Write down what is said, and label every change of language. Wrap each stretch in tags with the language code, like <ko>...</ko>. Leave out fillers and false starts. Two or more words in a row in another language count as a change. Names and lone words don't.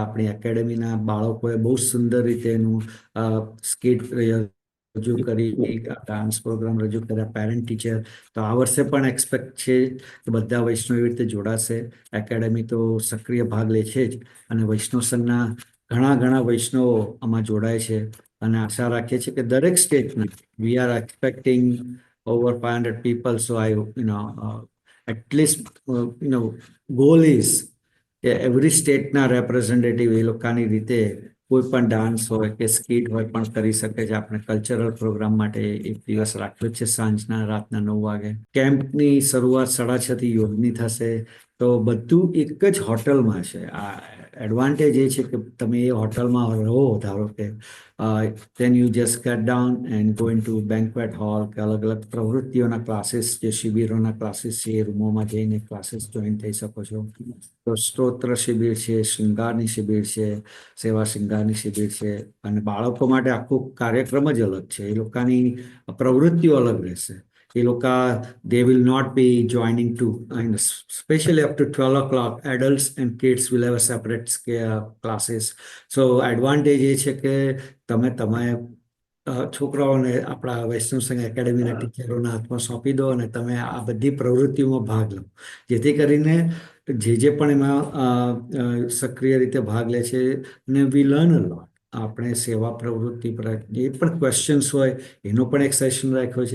<gu>આપણી એકેડેમીના બાળકોએ બહુ સુંદર રીતે એનું સ્કિટ રજૂ કરી, ડાન્સ પ્રોગ્રામ રજૂ કર્યા, પેરેન્ટ ટીચર. તો આ વર્ષે પણ એક્સપેક્ટ છે કે બધા વૈષ્ણવ એવી રીતે જોડાશે. એકેડેમી તો સક્રિય ભાગ લે છે જ અને વૈષ્ણવ સંઘના ઘણા ઘણા વૈષ્ણવો આમાં જોડાય છે. અને આશા રાખીએ છીએ કે દરેક સ્ટેટના</gu> <en>we are expecting over 500 people. So at least goal is</en> <gu>કે</gu> <en>every stateના representative</en> <gu>એ લોકોની રીતે કોઈ પણ ડાન્સ હોય કે સ્કીટ હોય પણ કરી શકે છે. આપણે કલ્ચરલ પ્રોગ્રામ માટે એક દિવસ રાખ્યો છે સાંજના રાતના 9 વાગે. કેમ્પની શરૂઆત 6:30 થી યોગની થશે. તો બધું એક જ હોટલમાં છે. આ એડવાન્ટેજ એ છે કે તમે એ હોટલમાં રહો ધારો કે</gu> <en>then you just get down and go into banquet hall</en> <gu>કે અલગ અલગ પ્રવૃત્તિઓના ક્લાસીસ જે શિબિરોના ક્લાસીસ છે એ રૂમોમાં જઈને</gu> <en>classes join</en> <gu>થઈ શકો છો. તો સ્તોત્ર શિબિર છે, શૃંગારની શિબિર છે, સેવા શૃંગારની શિબિર છે અને બાળકો માટે આખો કાર્યક્રમ જ અલગ છે. એ લોકોની પ્રવૃત્તિઓ અલગ રહેશે. એ લોકો</gu> <en>they will not be joining to especially up to 12 o'clock adults and kids will have a separate classes. So advantage</en> <gu>એ છે કે તમે છોકરાઓને આપણા વૈષ્ણવ સંઘ એકેડેમીના ટીચરોના હાથમાં સોંપી દો અને તમે આ બધી પ્રવૃત્તિઓમાં ભાગ લો. જેથી કરીને જે પણ એમાં સક્રિય રીતે ભાગ લે છે અને</gu> <en>we learn a lot.</en> <gu>આપણે સેવા પ્રવૃત્તિ પર જે પણ ક્વેશ્ચન્સ હોય એનો પણ એક સેશન રાખ્યો છે.</gu>